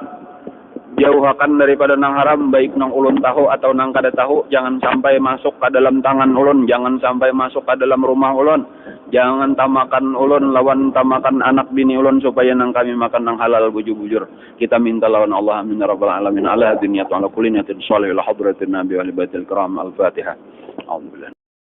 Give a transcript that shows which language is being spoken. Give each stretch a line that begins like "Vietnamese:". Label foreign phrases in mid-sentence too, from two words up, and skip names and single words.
Banjar: Jauhakan daripada nang haram, baik nang ulun tahu atau nang kada tahu, jangan sampai masuk ke dalam tangan ulun, jangan sampai masuk ke dalam rumah ulun. Jangan tamakan ulun lawan tamakan anak bini ulun, supaya nang kami makan nang halal bujur-bujur. Kita minta lawan Allah,
Arabic: آمين يا رب العالمين. على هذه النية على كل نية صالح إلى حضرة النبي ولآل البيت الكرام. الفاتحة. الحمد لله.